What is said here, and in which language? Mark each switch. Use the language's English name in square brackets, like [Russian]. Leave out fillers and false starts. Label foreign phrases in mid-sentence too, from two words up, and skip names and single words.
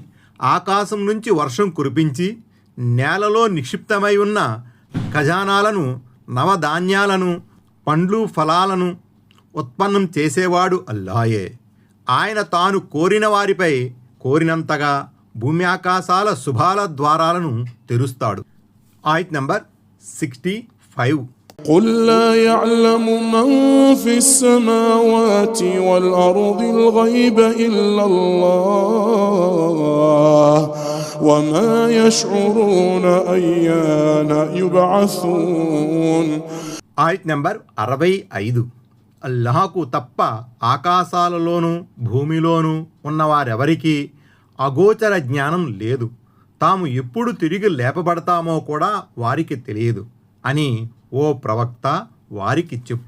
[Telugu] ఆకాశం నుంచి వర్షం కురిపించి నేలలో నిక్షిప్తమై ఉన్న ఖజానాలను, నవధాన్యాలను, పండ్లు ఫలాలను ఉత్పన్నం చేసేవాడు అల్లాయే. ఆయన తాను కోరిన వారిపై కోరినంతగా భూమి ఆకాశాల శుభాల ద్వారాలను తెరుస్తాడు. ఆయత్ నంబర్ 65. [Arabic] قُل لَّا يَعْلَمُ مَن فِي السَّمَاوَاتِ وَالْأَرْضِ الْغَيْبَ إِلَّا اللَّهُ وَمَا يَشْعُرُونَ أَيَّانَ يُبْعَثُونَ. [Telugu] ఆయత్ నంబర్ 65. అల్లాహకు తప్ప ఆకాశాలలోనూ భూమిలోనూ ఉన్నవారెవరికీ అగోచర జ్ఞానం లేదు. తాము ఎప్పుడు తిరిగి లేపబడతామో కూడా వారికి తెలియదు అని ఓ ప్రవక్త వారికి చెప్పు.